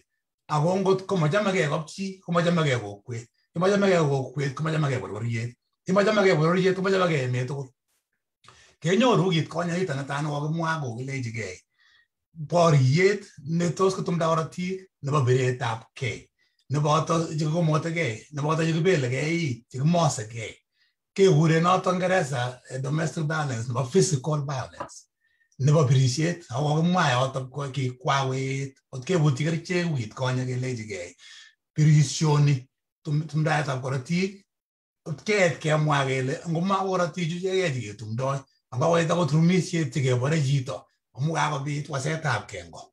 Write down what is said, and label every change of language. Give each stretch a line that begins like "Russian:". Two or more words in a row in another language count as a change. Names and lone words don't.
Kalenjin: Ako ngot komachamegei kapchi komachamegei kokwet, komachamegei kokwet komachamegei bororiet, komachamegei bororiet komachamegei emet tugul. Kenyoru wikit konye ito netai nekokimwa kokilechigei boriet ne tos kotumda korotik nebo biretab kei neboto chekikomotegei neboto chekibelegei chekimosegei kekure noto Ngeresa
English: domestic violence
Kalenjin: nebo
English: physical violence
Kalenjin: nebo birisiet ako kokimwa yoto kikwawet ot kebuti kerichek wikit konye kelechigei birisioni tumdaetab korotik ot keet kemwa kele ngoma korotichu chekei cheketumdoi angokoit akot rumisiet chekebore chito amu kakobit wasetab kengo.